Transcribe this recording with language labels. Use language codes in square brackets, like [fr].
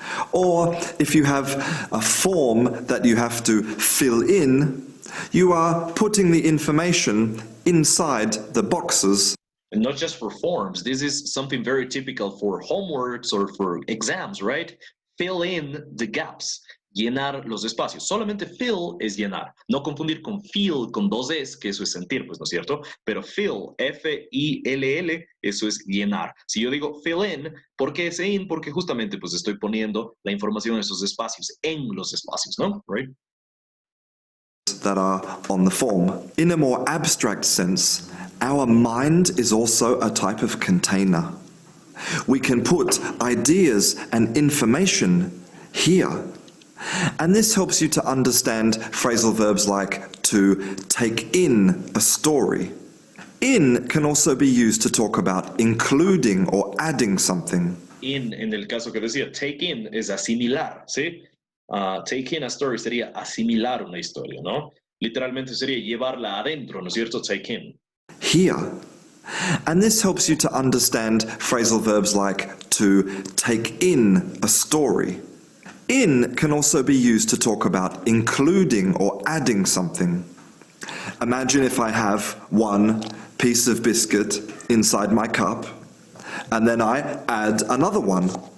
[en] Or if you have a form that you have to fill in, you are putting the information inside the boxes. And not just for forms, this is something very typical for homeworks or for exams, right? [es] Fill in the gaps, llenar los espacios. Solamente fill es llenar. No confundir con feel, con dos es, que eso es sentir, pues, ¿no es cierto? Pero fill, F-I-L-L, eso es llenar. Si yo digo fill in, ¿por qué ese in? Porque justamente pues estoy poniendo la información en esos espacios, en los espacios, ¿no? [en] Right? That are on the form. In a more abstract sense, our mind is also a type of container. We can put ideas and information here. And this helps you to understand phrasal verbs like to take in a story. In can also be used to talk about including or adding something. [es] In el caso que decía, take in es asimilar, ¿sí? Take in a story sería asimilar una historia, ¿no? Literalmente sería llevarla adentro, ¿no es cierto? [en] Take in. Here. And this helps you to understand phrasal verbs like to take in a story. In can also be used to talk about including or adding something. Imagine if I have one piece of biscuit inside my cup, and then I add another one.